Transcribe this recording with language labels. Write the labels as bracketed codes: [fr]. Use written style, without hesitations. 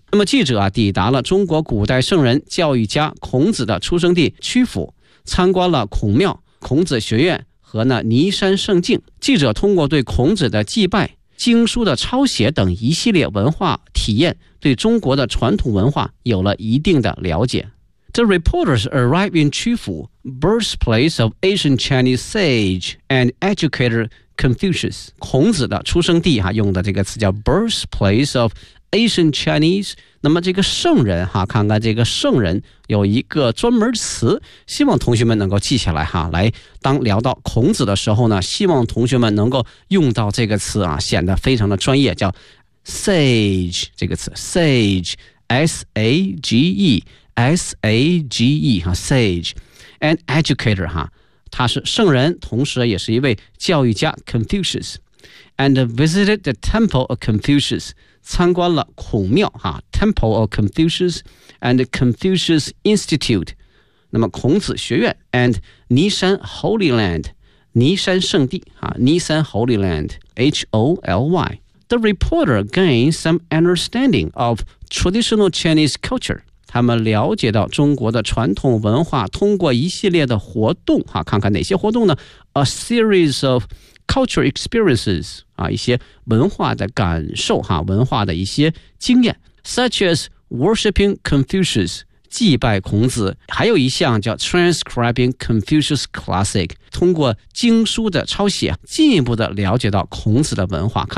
[zh] 那么记者啊抵达了中国古代圣人教育家孔子的出生地曲阜，参观了孔庙、孔子学院和呢尼山圣境。记者通过对孔子的祭拜、经书的抄写等一系列文化体验，对中国的传统文化有了一定的了解。 [en] The reporters arrived in 曲阜, birthplace of ancient Chinese sage and educator Confucius. [zh] 孔子的出生地哈，用的这个词叫 [en] birthplace of Ancient Chinese, [zh] 那么这个圣人哈，看看这个圣人有一个专门词，希望同学们能够记下来哈，来当聊到孔子的时候呢，希望同学们能够用到这个词啊，显得非常的专业，叫 [en] sage [zh] 这个词 [en] ，sage, s a g e, s a g e 哈 ，sage, an educator 哈， [zh] 他是圣人，同时也是一位教育家 [en] Confucius, and visited the temple of Confucius. [zh] 参观了孔庙哈 [en] Temple of Confucius and Confucius Institute, [zh] 那么孔子学院 and 尼山 Holy Land, 尼山圣地哈，尼山 Holy Land, H-O-L-Y. [en] The reporter gained some understanding of traditional Chinese culture. [zh] 他们了解到中国的传统文化，通过一系列的活动哈，看看哪些活动呢？ [en] A series ofcultural experiences, [zh] 啊，一些文化的感受哈，文化的一些经验 [en] such as worshipping Confucius, [zh] 祭拜孔子，还有一项叫 [en] transcribing Confucius classic, [zh] 通过经书的抄写进一步的了解到孔子的文化。